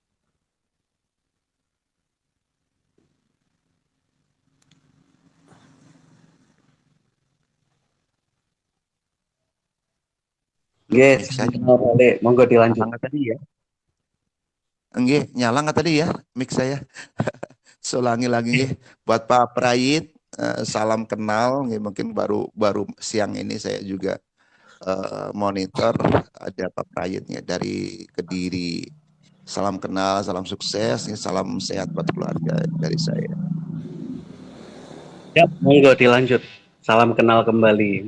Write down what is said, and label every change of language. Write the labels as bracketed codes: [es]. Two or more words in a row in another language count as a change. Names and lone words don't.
[id] Yes, monggo dilanjut. Tadi ya. Nggih, nyala nggak tadi ya mic saya? Ulangi lagi nggih. Buat Pak Prayit, salam kenal. Nggih, mungkin baru siang ini saya juga monitor ada Pak Prayit ya, dari Kediri. Salam kenal, salam sukses, salam sehat buat keluarga dari saya. Ya, monggo dilanjut. Salam kenal kembali.